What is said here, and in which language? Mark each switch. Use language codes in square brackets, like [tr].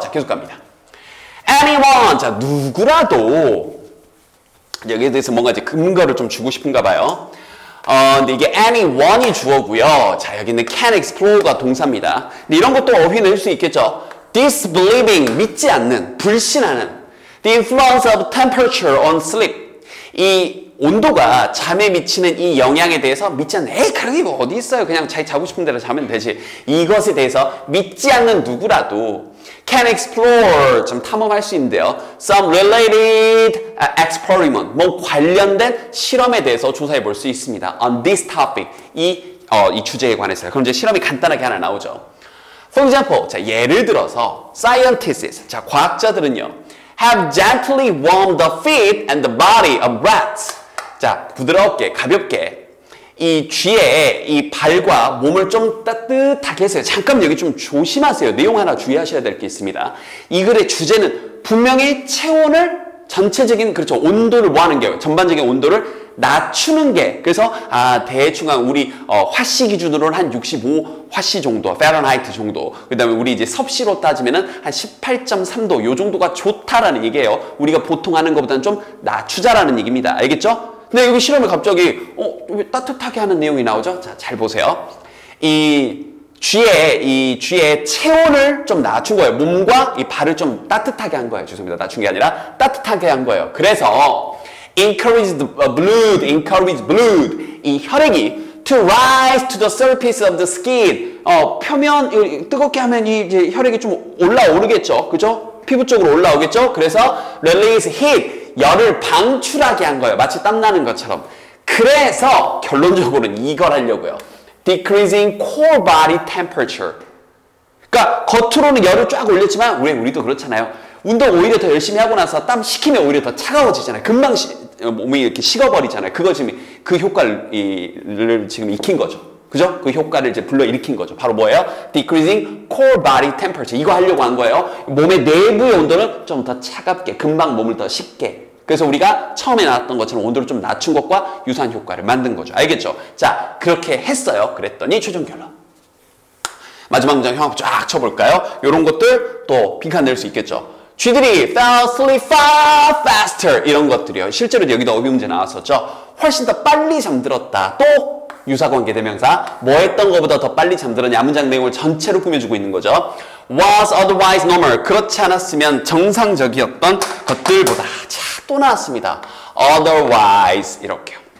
[ko] 자, 계속 갑니다. anyone. 자, 누구라도. 여기에 대해서 뭔가 이제 근거를 좀 주고 싶은가 봐요. 근데 이게 anyone이 주어고요. 자, 여기 있는 can explore가 동사입니다. 근데 이런 것도 어휘 낼 수 있겠죠. disbelieving, 믿지 않는, 불신하는. [en] The influence of temperature on sleep. [ko] 이 온도가 잠에 미치는 이 영향에 대해서 믿지 않는, 그런 게 뭐 어디 있어요. 그냥 자기 자고 싶은 대로 자면 되지. 이것에 대해서 믿지 않는 누구라도 [en] can explore, [ko] 좀 탐험할 수 있는데요. [en] Some related experiment, [ko] 뭐 관련된 실험에 대해서 조사해 볼 수 있습니다. [en] On this topic, [ko] 이 주제에 관해서요. 그럼 이제 실험이 간단하게 하나 나오죠. [en] For example, [ko] 자, 예를 들어서 [en] scientists, [ko] 자, 과학자들은요, [en] have gently warmed the feet and the body of rats. [ko] 자, 부드럽게, 가볍게 이 쥐의 이 발과 몸을 좀 따뜻하게 했어요. 잠깐 여기 좀 조심하세요. 내용 하나 주의하셔야 될 게 있습니다. 이 글의 주제는 분명히 체온을 전체적인, 그렇죠, 온도를 뭐 하는 게, 전반적인 온도를 낮추는 게, 그래서 대충 우리 화씨 기준으로는 한 65화씨 정도, 파렌하이트 정도, 그 다음에 우리 이제 섭씨로 따지면은 한 18.3도 요 정도가 좋다라는 얘기예요. 우리가 보통 하는 것보다는 좀 낮추자라는 얘기입니다. 알겠죠? 근데 여기 실험에 갑자기 왜 따뜻하게 하는 내용이 나오죠? 자, 잘 보세요. 이 쥐의 체온을 좀 낮춘 거예요. 몸과 이 발을 좀 따뜻하게 한 거예요. 죄송합니다. 낮춘 게 아니라 따뜻하게 한 거예요. [en] 그래서 encourage blood, [ko] 이 혈액이 [en] to rise to the surface of the skin. [ko] 표면 뜨겁게 하면 이제 혈액이 좀 올라오르겠죠. 그죠? 피부 쪽으로 올라오겠죠? 그래서 [en] release heat, [ko] 열을 방출하게 한 거예요. 마치 땀나는 것처럼. 그래서 결론적으로는 이걸 하려고요. [en] Decreasing core body temperature. [ko] 그러니까 겉으로는 열을 쫙 올렸지만 우리도 그렇잖아요. 운동 오히려 더 열심히 하고 나서 땀 식히면 오히려 더 차가워지잖아요. 금방 몸이 이렇게 식어버리잖아요. 그거 지금 그 효과를 지금 익힌 거죠. 그죠? 그 효과를 이제 불러일으킨 거죠. 바로 뭐예요? [en] Decreasing core body temperature. [ko] 이거 하려고 한 거예요. 몸의 내부의 온도는 좀 더 차갑게, 금방 몸을 더 식게. 그래서 우리가 처음에 나왔던 것처럼 온도를 좀 낮춘 것과 유사한 효과를 만든 거죠. 알겠죠? 자, 그렇게 했어요. 그랬더니 최종 결론. 마지막 문장 형 쫙 쳐볼까요? 이런 것들 또 빈칸 낼 수 있겠죠. 쥐들이 [en] fell asleep far faster. [ko] 이런 것들이요. 실제로 여기도 어휘 문제 나왔었죠. 훨씬 더 빨리 잠들었다. 또 유사관계 대명사. 뭐 했던 것보다 더 빨리 잠들었냐. 문장 내용을 전체로 꾸며주고 있는 거죠. [en] was otherwise normal. [ko] 그렇지 않았으면 정상적이었던 것들보다. 자, 또 나왔습니다. otherwise. 이렇게요.